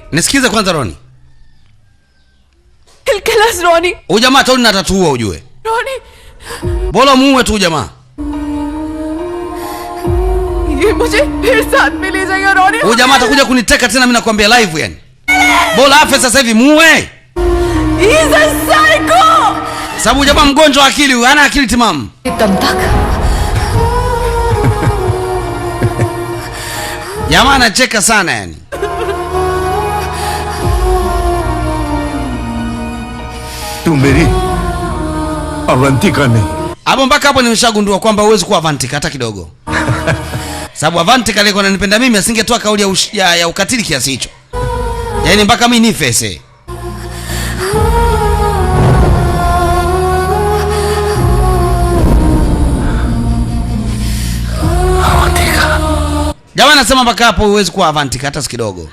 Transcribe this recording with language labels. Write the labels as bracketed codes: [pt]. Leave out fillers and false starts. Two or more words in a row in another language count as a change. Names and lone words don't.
[sw] Nisikize kwanza Ronnie. [en] He'll kill us, Ronnie. [sw] Huyu jamaa Tony natatuua ujue. Ronnie. Bora muue tu jamaa. [hi] ये मुझे फिर साथ में ले जाएगा Ronnie. [sw] Huyu jamaa atakuja kuniteka tena mimi nakwambia live yani. Bora afe sasa hivi muue. [en] He's a psycho. [sw] Sababu jamaa mgonjwa wa akili, hana akili timamu. [hi] एकदम तक [sw] Jamaa anacheka sana yani. [hi] तू मेरी अवंतिका नहीं। [sw] Hapo mpaka hapo nimeshagundua kwamba huwezi kuwa Avantika hata kidogo. Sababu Avantika alikuwa ananipenda mimi asingetoa kauli ya ukatili kiasi hicho. Yaani mpaka mimi nife sasa. Jamaa anasema mpaka hapo huwezi kuwa Avantika hata kidogo.